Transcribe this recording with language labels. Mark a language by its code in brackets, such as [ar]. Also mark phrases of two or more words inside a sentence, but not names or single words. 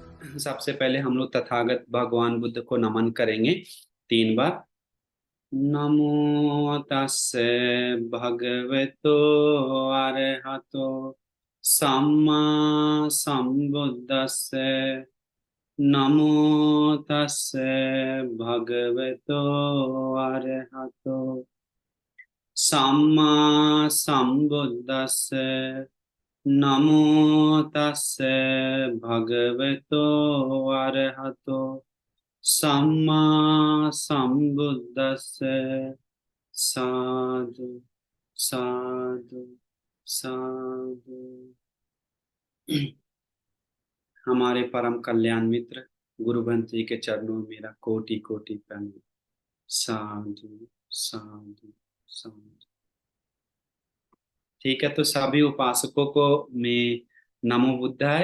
[hi] सबसे पहले हम लोग तथागत भगवान बुद्ध को नमन करेंगे 3 बार। [pi] नमो तस्से भगवतो अरहतो सम्मा सम्बुद्दस्से। नमो तस्से भगवतो अरहतो सम्मा सम्बुद्दस्से। नमो तस्से भगवतो अरहतो सम्मा सम्बुद्दस्से। साधु साधु साधु। [hi] हमारे परम कल्याण मित्र गुरुवंत जी के चरणों में मेरा कोटि कोटि प्रणाम। [pi] साधु साधु साधु। [hi] ठीक है, तो सभी उपासकों को मैं [pi] नमो बुद्धाय।